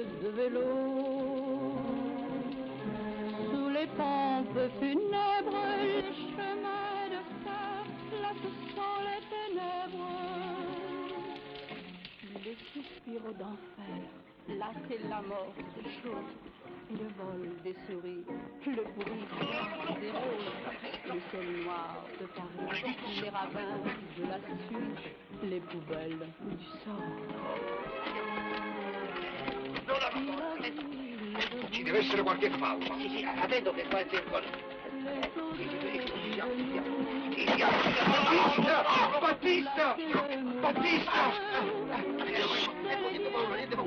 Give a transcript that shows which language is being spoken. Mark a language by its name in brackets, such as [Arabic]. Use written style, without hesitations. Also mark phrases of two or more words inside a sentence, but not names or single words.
[French] de vélo, sous les pompes funèbres, les chemins de fer, là ce sont les ténèbres, les suspirs d'enfer, là c'est la mort des choses. Le vol des souris, le bruit des roses, le sol noir de Paris, les ravins de la Suisse, les poubelles du sort. [Italian] Ci deve essere qualche fallo. Sì, attento che qua è tempo. Battista! Niente paura.